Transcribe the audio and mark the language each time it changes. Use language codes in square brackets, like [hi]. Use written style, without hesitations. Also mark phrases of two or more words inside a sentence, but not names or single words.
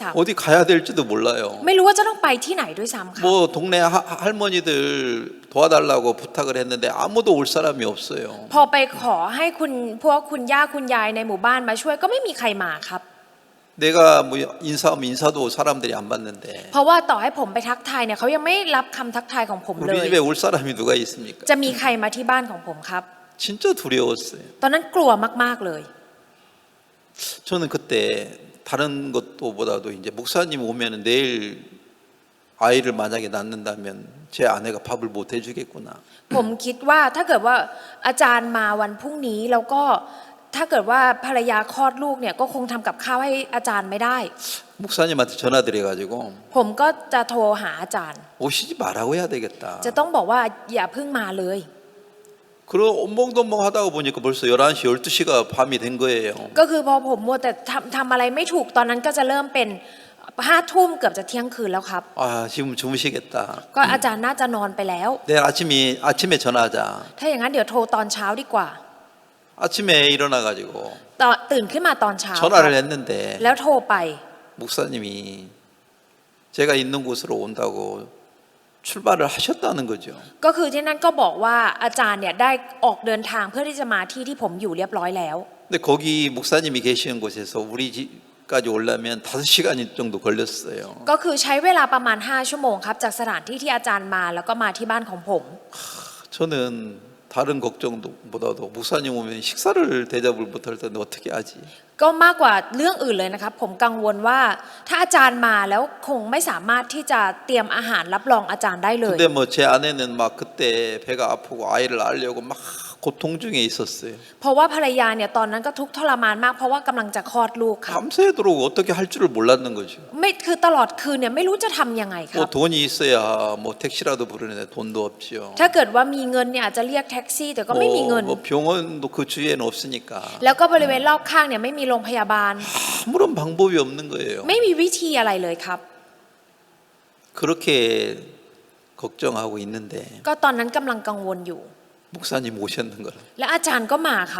[ko] 어디 가야 될지도 몰라요. [th] ำไม่รู้ว่าจะต้องไปที่ไหนด้วยซ้ำครับ [ko] 뭐 동네 할머니들 도와달라고 부탁을 했는데 아무도 올 사람이 없어요. [th] พอไปขอให้พวกคุณย่าคุณยายในหมู่บ้านมาช่วยก็ไม่มีใครมาครับ [ko] 내가 뭐 인사하면 인사도 사람들이 안 받는데 [th] เพราะว่าต่อให้ผมไปทักทายเนี่ยเขายังไม่รับคำทักทายของผมเล [ko] 우리 ย 집에 올 사람이 누가 있습니까? [th] จะมีใครมาที่บ้านของผมครับ [ko] 진짜 두려웠어요. [th] ตอนนั้นกลัวมากๆเลย [ko] 저는 그때 다른 것도보다도 이제 목사님 오면은 내일 아이를 만약에 낳는다면 제 아내가 밥을 못 해주겠구나. [th] ผมคิดว่าถ้าเกิดว่าอาจารย์มาวันพรุ่งนี้แล้วก็ถ้าเกิดว่าภรรยาคลอดลูกเนี่ยก็คงทำกับข้าวให้อาจารย์ไม่ได้ [ko] 목사님한테 전화 드려가지고 [th] ผมก็จะโทรหาอาจารย์ [ko] 오시지 말라고 해야 되겠다. [th] จะต้องบอกว่าอย่าเพิ่งมาเลย [ko] 그러 엉벙덩벙 하다가 보니까 벌써 11시, 12시가 밤이 된 거예요. [th] ก็คือพอผมมัวแต่ทำอะไรไม่ถูกตอนนั้นก็จะเริ่มเป็น5 ทุ่มเกือบจะเที่ยงคืนแล้วครับ [ko] 아 지금 주무시겠다. [th] ก็อาจารย์น่าจะนอนไปแล้ว [ko] 내일 아침에 전화하자. [th] ถ้าอย่างนั้นเดี๋ยวโทรตอนเช้าดีกว่า [ko] 아침에 일어나가지고 [th] ตื่นขึ้นมาตอนเช้า [ko] 전화를 했는데 [th] แล้วโทรไป [ko] 목사님이 제가 있는 곳으로 온다고 출발을 하셨다는 거죠. [th] ก็คือที่นั่นก็บอกว่าอาจารย์เนี่ยได้ออกเดินทางเพื่อที่จะมาที่ผมอยู่เรียบร้อยแล้ว [ko] 근데 거기 목사님이 계시는 곳에서 우리 집까지 오려면 5시간 정도 걸렸어요. [th] ก็คือใช้เวลาประมาณ5 ชั่วโมงครับจากสถานที่ที่อาจารย์มาแล้วก็มาที่บ้านของผม [ko] 저는 다른 걱정보다도 목사님 오면 식사를 대접을 못할 텐데 어떻게 하지? [th] ก็มากกว่าเรื่องอื่นเลยนะครับผมกังวลว่าถ้าอาจารย์มาแล้วคงไม่สามารถที่จะเตรียมอาหารรับรองอาจารย์ได้เลย [ko] 근데 뭐 제 아내는 막 그때 배가 아프고 아이를 낳으려고 막 고통 중에 있었어요. [th] เพราะว่าภรรยาเนี่ยตอนนั้นก็ทุกข์ทรมานมากเพราะว่ากำลังจะคลอดลูกครับ [ko] 밤새도록 어떻게 할 줄을 몰랐는 거죠. [th] ไม่คือตลอดคืนเนี่ยไม่รู้จะทำยังไงครั [ko] 뭐 บ 돈이 있어야 뭐 택시라도 부르는데 돈도 없지요. [th] ถ้าเกิดว่ามีเงินเนี่ยอาจจะเรียกแท็กซี่แต่ก็ไม่มีเงิน [ko] 뭐 병원도 그 주위에는 없으니까 [th] แล้วก็บริเวณรอบข้างเนี่ยไม่มีโรงพยาบาล [ko] 아무런 방법이 없는 거예요. [th] ไม่มีวิธีอะไรเลยครับ [ko] 그렇게 걱정하고 있는데 [th] ก็ตอนนั้นกำลังกังวลอยู่ [ko] 목사님 오셨는 거라. [th] และอาจารย์ก็มาครับ